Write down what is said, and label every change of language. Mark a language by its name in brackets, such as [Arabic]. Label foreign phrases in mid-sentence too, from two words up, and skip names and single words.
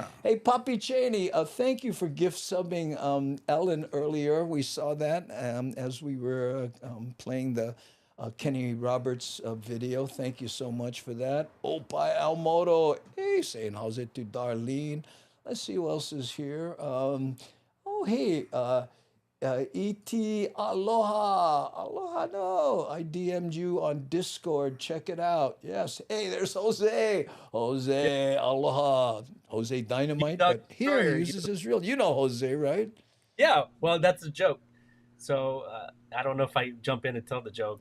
[English] Hey, Papi Cheney, thank you for gift subbing Ellen earlier. We saw that as we were playing the Kenny Roberts video. Thank you so much for that. Opai Almodo, hey, saying how's it to Darlene. Let's see who else is here. E.T. [Hawaiian] Aloha. Aloha, no. [English] I DM'd you on Discord. Check it out. Yes. Hey, there's Jose. Jose, aloha. Jose Dynamite. But here he uses his real. You know Jose, right? Yeah, well, that's a joke. So I don't know if I jump in and tell the joke.